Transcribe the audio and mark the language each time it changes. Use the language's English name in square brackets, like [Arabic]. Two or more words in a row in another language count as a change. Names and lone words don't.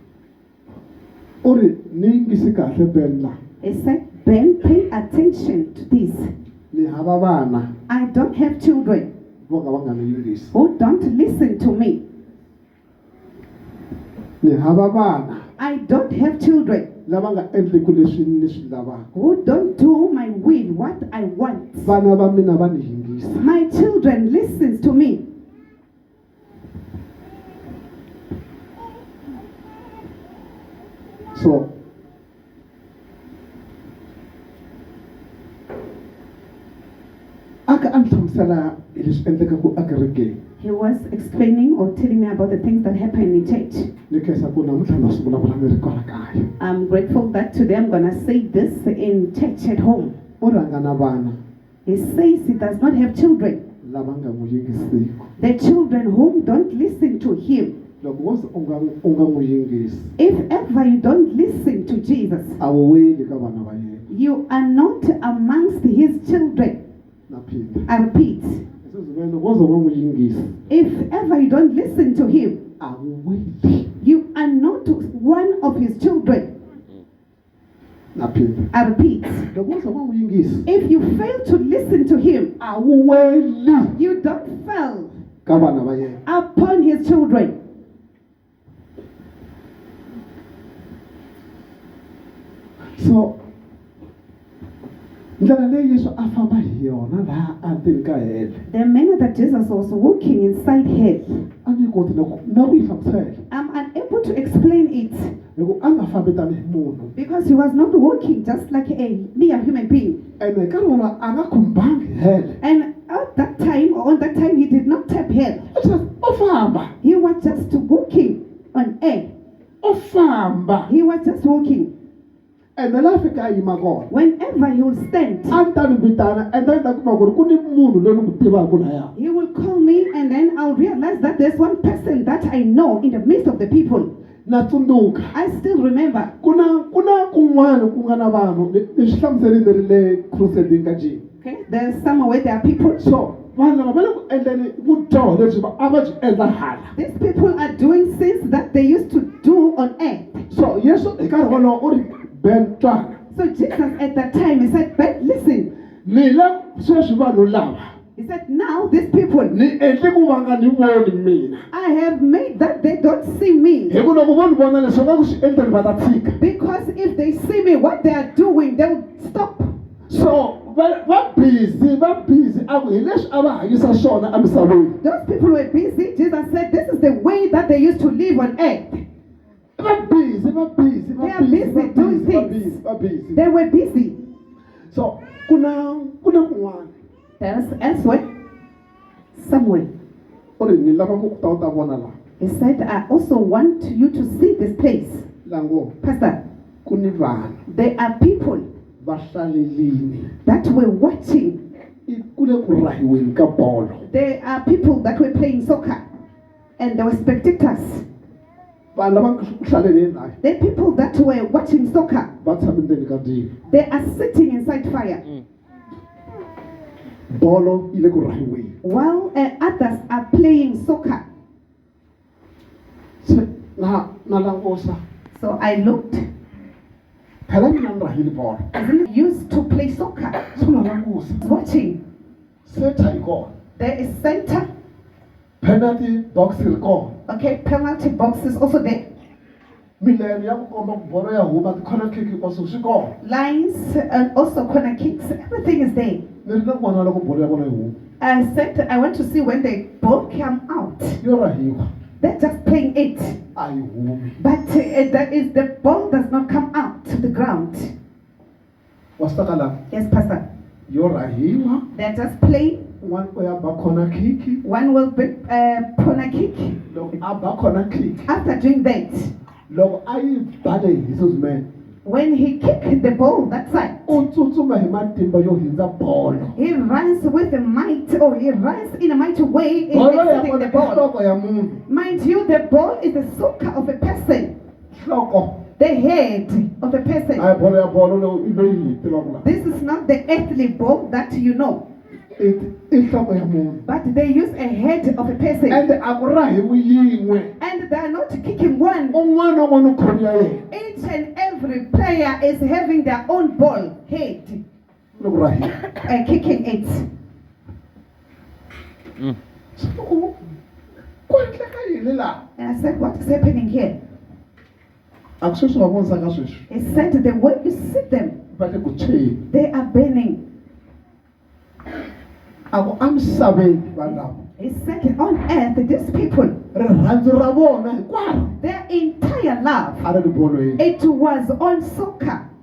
[English] It said, Ben, pay attention to this. I don't have children who don't listen to me. I don't have children [Tsonga] lava nga endliku leswi ni swi lavaka. [English] who don't do my will, what I want. [Tsonga] Vana va mina va ni yingisa. [English] My children listens to me. [Tsonga] So aka anhlamusela hi leswi endlekaka ekerekeni. [English] He was explaining or telling me about the things that happen in church. [Tsonga] Ni khensa ku namuntlha na swi vulavula ni ri kwala kaya. [English] I'm grateful that today I'm going to say this in church at home. [Tsonga] U rhanga na vana [English] He says he does not have children. [Tsonga] lava nga n'wi yingisiki. [English] The children whom don't listen to him. [Tsonga] Loko wo ze u nga n'wi yingisi [English] If ever you don't listen to Jesus, [Tsonga] a wu weli ka vana va yena. [English] you are not amongst his children. [Tsonga] Na phinda. [English] I repeat, [Tsonga] Loko wo ze u nga n'wi yingisi [English] if ever you don't listen to him, [Tsonga] a wu weli. [English] you are not one of his children. [Tsonga] Na phinda. [English] I repeat, [Tsonga] Loko wo ze u nga n'wi yingisi [English] if you fail to listen to him, [Tsonga] a wu weli [English] you don't fall [Tsonga] ka vana va yena. [English] upon his children. [Tsonga] So ndlela leyi Yesu a famba hi yona laha endzeni ka hele [English] The manner that Jesus was walking inside hell, [Tsonga] a ni koti na ku yi hlamusela [English] I'm unable to explain it [Tsonga] hi ku a nga fambi tanihi munhu [English] because he was not walking just like a mere human being. [Tsonga] ene nkarhi wolowo a nga khumbangi hele [English] And at that time, or on that time, he did not tap hell. [Tsonga] o famba [English] He was just walking on air. [Tsonga] o famba [English] He was just walking. [Tsonga] ene laha fika a yima kona [English] Whenever he will stand, [Tsonga] a ni ta ni vitana ende ni ta kuma ku ri ku ni munhu loyi ni n'wi tivaka lahaya [English] he will call me, and then I'll realize that there's one person that I know in the midst of the people. [Tsonga] na tsundzuka [English] I still remember. [Tsonga] ku na kun'wana ku nga na vanhu leswi hlamuseli ni ri le crusade ka jini [English] Okay, there's somewhere where there are people. [Tsonga] so vanhu lava va le ku endleni vudyoho lebyi a va byi endla hala. [English] These people are doing things that they used to do on earth. [Tsonga] So Yesu hi nkarhi wolowo u ri ben twana [English] So Jesus at that time, he said, but listen. [Tsonga] mina sweswi vanhu lava [English] He said, now these people, [Tsonga] ni endle ku va nga ni voni mina [English] I have made that they don't see me. [Tsonga] hi ku loko vo ni vona leswi va nga ku swi endleni va ta tshika. [English] Because if they see me, what they are doing, they will stop. [Tsonga] So va busy a ku hi leswi a va hanyisa swona emisaveni. [English] Those people were busy. Jesus said, this is the way that they used to live on earth. [Tsonga] va busy [English] They are busy doing things. [Tsonga] va busy. [English] They were busy. [Tsonga] So kuna kun'wana [English] There's elsewhere, somewhere. [Tsonga] u ri ni lava ku ta u ta vona laha [English] He said, I also want you to see this place. [Tsonga] lango [English] Pastor, [Tsonga] ku ni vanhu [English] there are people [Tsonga] va hlalelini [English] that were watching. [Tsonga] ku le ku rahiweni ka bolo. [English] There are people that were playing soccer, and there were spectators. [Tsonga] Vanhu lava nga ku hlaleleni laha [English] There are people that were watching soccer. [Tsonga] va tshame ndzeni ka dini. [English] They are sitting inside fire, [Tsonga] Bolo yi le ku rahiweni. [English] while others are playing soccer. [Tsonga] Se na langusa [English] So I looked. [Tsonga] phela mina ni rahile bolo. [English] Isn't it used to play soccer? [Tsonga] Se na langusa [English] Watching. [Tsonga] setha yi kona. [English] There is center. Penalty box [Tsonga] ri kona. [English] Okay, penalty box is also there. [Tsonga] Milenge ya ku komba ku bolo ya huma [English] ti-corner kick also [Tsonga] swi kona. [English] Lines and also corner kicks. Everything is there. [Tsonga] Ni ri na ku vona loko bolo ya vona yi huma. [English] I said I want to see when the ball come out. [Tsonga] Yo rahiwa [English] They're just playing it. [Tsonga] a yi humi. [English] But that is the ball does not come out to the ground. [Tsonga] Wa swi taka laha [English] Yes, Pastor. [Tsonga] yo rahiwa [English] They're just playing. [Tsonga] un'wana u ya ba [English] corner kick. One will be corner kick. [Tsonga] Loko a ba [English] corner kick After doing that, [Tsonga] loko a yi bale hi suzumene [English] when he kicked the ball that side, [Tsonga] u tsutsuma hi matimba yo hindza bolo. [English] he runs with a might, or he runs in a mighty way in [Tsonga] Bolo ya [English] exiting [Tsonga] kona [English] the [Tsonga] i [English] ball. [Tsonga] nhloko ya munhu. [English] Mind you, the ball is the sucker of a person, [Tsonga] Nhloko [English] the head of the person. [Tsonga] a hi bolo ya bolo leyi i leyi hi tivaka laha. [English] This is not the earthly ball that you know, [Tsonga] I nhloko ya munhu. [English] but they use a head of a person. [Tsonga] Ende a ku rahiwi yin'we. [English] And they are not kicking one. [Tsonga] Un'wana na un'wana u khomi ya yena. [English] Each and every player is having their own ball head, [Tsonga] Loko rahiwa. [English] kicking it. [Tsonga] Loko ku endleka yini laha? [English] And I said, what is happening here? He said the way you see them, they are burning. He said on earth, these people, their entire love, it was on soccer.